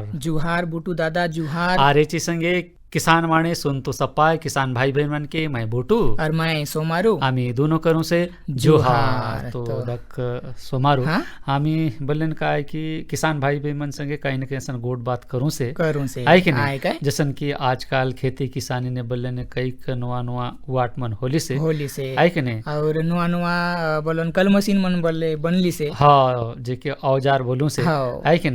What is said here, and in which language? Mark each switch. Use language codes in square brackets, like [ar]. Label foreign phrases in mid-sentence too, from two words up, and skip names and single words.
[hlb] जुहार बुटू दादा जुहार। आरेची संगे किसान वाणे सुनतो सप्पाय किसान भाई बहन मन के मैं बोटू और मैं सोमारू। आम्ही दोनों करूं से जुहार। तो दक सोमारू हाँ? आम्ही बोलन काय कि किसान भाई बहन मन संगे कहीं न कहीं ऐसा गोट बात करूं से आई कि नहीं नहीं जैसन कि आजकल खेती किसानी ने बोलन कई नुआ नुआ वाट मन होली से आई कि नहीं और नुआ नुआ बोलन कल मशीन मन बोले बनली से हाँ जेके औजार बोलूं से आई कि